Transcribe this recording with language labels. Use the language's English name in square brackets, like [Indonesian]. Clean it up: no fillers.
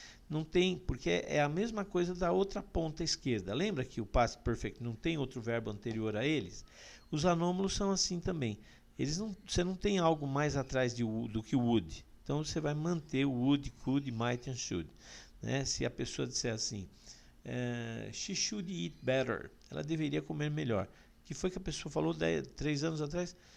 [Portuguese] Não tem, porque é a mesma coisa da outra ponta esquerda. Lembra que o past perfect não tem outro verbo anterior a eles? Os anômalos são assim também. Você não tem algo mais atrás do que o would. Então você vai manter o would, could, might and should. Né? Se a pessoa disser assim, [English] she should eat better. [Portuguese] Ela deveria comer melhor. O que foi que a pessoa falou 3 anos atrás?